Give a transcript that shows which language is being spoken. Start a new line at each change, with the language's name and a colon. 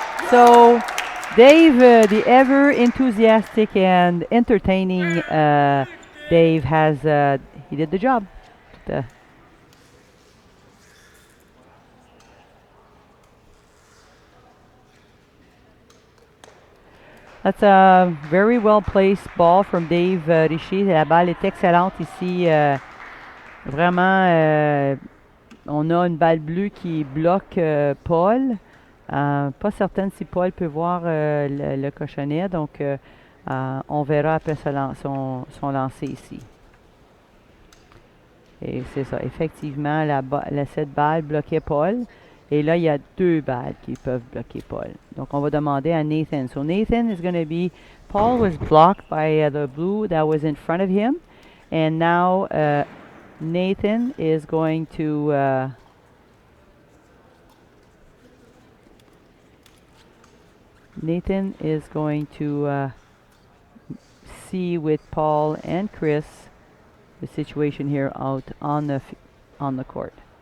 English: So, Dave, the ever enthusiastic and entertaining Dave he did the job. That's a very well placed ball from Dave Richer.
French: La balle est excellente ici. Vraiment, on a une balle bleue qui bloque Paul. Pas certaine si Paul peut voir le cochonnet. Donc, on verra après son lancer ici. Et c'est ça. Effectivement, cette balle bloquait Paul. Et là, il y a deux balles qui peuvent bloquer Paul. Donc, on va demander à Nathan.
English: So, Nathan is going to be... Paul was blocked by the blue that was in front of him. And now, Nathan is going to... Nathan is going to see with Paul and Chris the situation here out on the court.